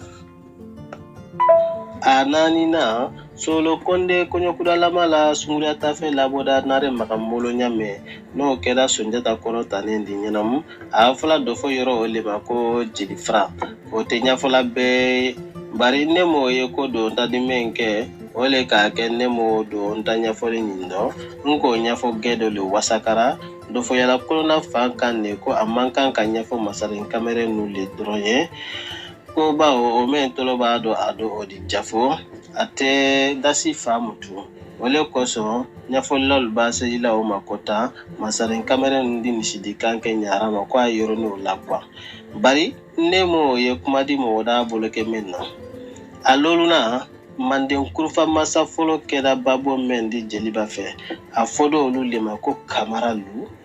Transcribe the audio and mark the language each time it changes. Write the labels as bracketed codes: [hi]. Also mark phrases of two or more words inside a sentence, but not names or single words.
[man] a naanina Solo Konde kɔɲɔkudalama la sunguruya tafe labɔda nare magambolo ɲamɛ n'o kɛra Sunjata kɔrɔtanen di ɲɛnamu a fɔla dɔ fɔ yɔrɔ o le ma ko jelifara o tɛ ɲɛfɔla bɛɛ bari ne m'o ye ko don ta di min kɛ o le k'a kɛ ne m'o don ta ɲɛfɔli ɲin dɔn n k'o ɲɛfɔ gɛdɔ le wasakara dɔ fɔ yala kolona fan kan ne ko a man kan ka ɲɛfɔ masarin kamere nu le dɔrɔn ye ko bawo o mɛn tolo b'a dɔn a dɔn o di jafo a tɛ dasi fa mutu o le kosɔn ɲɛfɔlilalu b'a sejila o ma ko tan masarin kamere nu di misidi kan kɛ ɲara ma ko a yɔrɔ n'o la kuwa bari ne m'o ye kuma di mɔgɔ da bolo kɛ min na a loluna Manden kurufa masa fɔlɔ kɛra babo mɛn di jeliba fɛ a fɔdɔ olu le ma ko Kamaralu